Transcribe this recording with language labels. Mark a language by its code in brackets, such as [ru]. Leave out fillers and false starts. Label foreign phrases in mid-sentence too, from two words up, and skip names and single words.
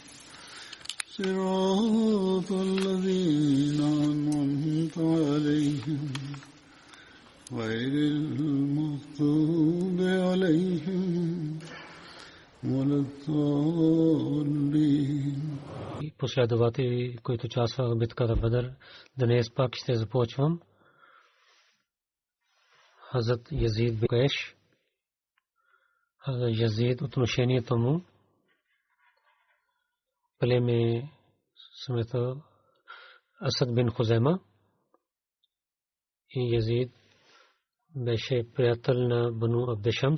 [ar] صراط الذين أنعمت عليهم غير المغضوب عليهم ولا الضالين. [bg] Последователи, които участваха в битката Бадър, днес пак ще започвам. Хазрат Язид бин Кайш. Хазрат Язид, отношението му племе смета Асад бин Хузайма, и Язид беше приятел на Бану Абдешамс.